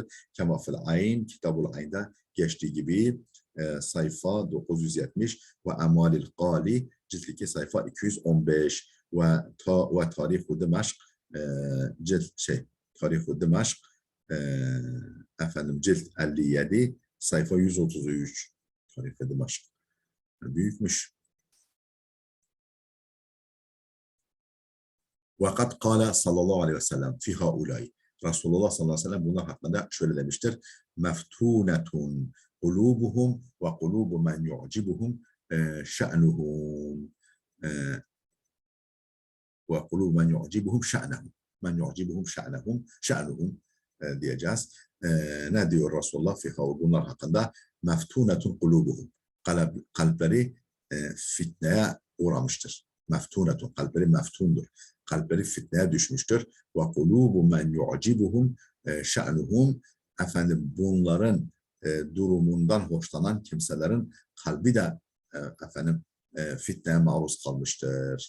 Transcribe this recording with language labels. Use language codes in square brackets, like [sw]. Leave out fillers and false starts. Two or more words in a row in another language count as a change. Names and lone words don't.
[ar] كما في العين, [tr] Kitabul Ayn'da geçtiği gibi sayfa 970 ve Emalil Qali cilt 2 sayfa 215 ve Tarihu Dimeşk Tarihu Dimeşk efendim cilt 57 sayfa 133. Tarihu Dimeşk büyükmüş. [ar] وَقَدْ قَالَ صلى الله عليه وسلم فِي هَؤُلَيْ. [tr] Resulullah [ar] صلى الله عليه وسلم [tr] bunlar hakkında şöyle demiştir. [ar] مَفْتُونَةٌ قُلُوبُهُمْ وَقُلُوبُ مَنْ يُعْجِبُهُمْ شَأْنُهُمْ وَقُلُوبُ مَنْ يُعْجِبُهُمْ شَأْنَهُمْ مَنْ يُعْجِبُهُمْ شَأْنُهُمْ [tr] diyeceğiz. Ne diyor Resulullah bunlar hakkında? [ar] مَفْتُونَةٌ قُلُوبُهُمْ. [tr] Kalpleri fitneye uğramıştır. Meftunetun, kalpleri meftundur. Kalpleri fitneye düşmüştür. [ar] وقلوب من يعجبهم شأنهم. [tr] Efendim bunların durumundan hoşlanan kimselerin kalbi de efendim fitneye maruz kalmıştır.